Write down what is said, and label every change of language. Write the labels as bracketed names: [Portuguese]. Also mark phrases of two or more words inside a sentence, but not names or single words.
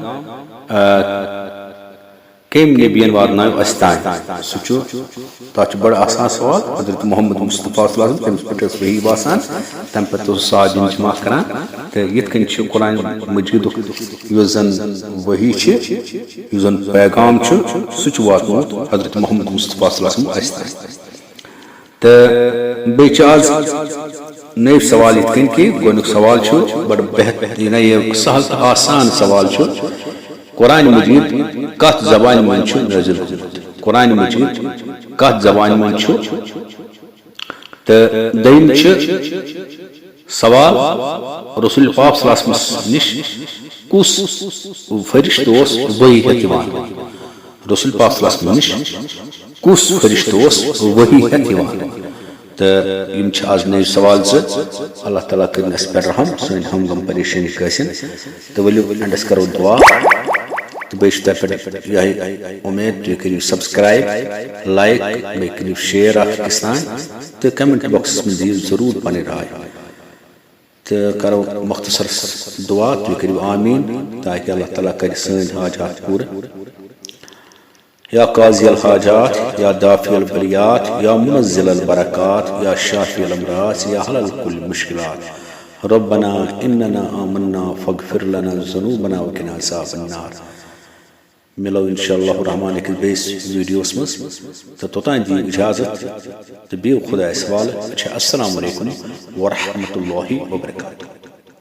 [Kashmiri] کٔمۍ نبین واتنایو اسہِ تام سُہ چھُ تتھ چھُ بڑٕ آسان سوال حضرت محمد مصطفیٰ [Arabic] صلی اللہ علیہ وسلم [Kashmiri] تٔمِس پٮ۪ٹھ ٲس وحی باسان تمہِ پتہٕ اوس صحابین جمع کران تہٕ یِتھ کٔنۍ چھُ قرآن مجیدُک یُس زن وحی چھِ یُس زن پیغام چھُ سُہ چھُ واتنومُت حضرت محمد مصطفیٰ [Arabic] صلی اللہ علیہ وسلم [Kashmiri] اسہِ تام تہٕ بیٚیہِ چھِ آز نٔوۍ سوال یِتھ کٔنۍ کہِ گۄڈنیُک سوال چھُ بڑٕ بہتریٖن یہِ سہل تہٕ آسان سوال چھُ قرآن مجید کتھ زبانہِ منٛز چھُ نٲزِل گوٚمُت قرآن مجید کتھ زبانہِ منٛز چھُ تہٕ دوٚیِم چھِ سوال رسول پاک [Arabic] صلی اللہ علیہ وسلم [Kashmiri] نِش کُس فرشتہٕ اوس وحی ہٮ۪تھ یِوان رسول پاک [Arabic] صلی اللہ علیہ وسلم [Kashmiri] نِش کُس فرشتہٕ اوس وحی ہٮ۪تھ یِوان تہٕ یِم چھِ آز نٔوۍ سوال زٕ اللہ تعالیٰ کٔرِنۍ اَسہِ پٮ۪ٹھ رحم سٲنۍ ہم غم پریشٲنی گژھن تہٕ ؤلِو اینڈس کرو دعا تہٕ بیٚیہِ چھُ تۄہہِ پٮ۪ٹھ یِہے اُمید تُہۍ کٔرِو [English] subscribe like [Kashmiri] بیٚیہِ کٔرِو شیر اکھ أکِس تانۍ تہٕ کمنٹ باکسس منٛز دِیِو ضروٗر پنٕنۍ راے تہٕ کرو مختصر دعا تُہۍ کٔرِو آمیٖن تاکہِ اللہ تعالیٰ کرِ سٲنۍ حاجات پوٗرٕ [Arabic] یا قاضی الحاجات یا دافع البلیات یا منزل البرکات یا شافی الامراض یا حل الكل مشکلات ربنا اننا آمنا فاغفر لنا ذنوبنا وقنا عذاب النار [Kashmiri] ملو انشاءاللہ الرحمٰن أکِس بیٚیِس ویٖڈیوس منٛز تہٕ توٚتام دِیِو اِجازت تہٕ بِہِو خۄدایَس حوالہٕ [Arabic] السلام علیکم ورحمۃ اللہ وبرکاتہ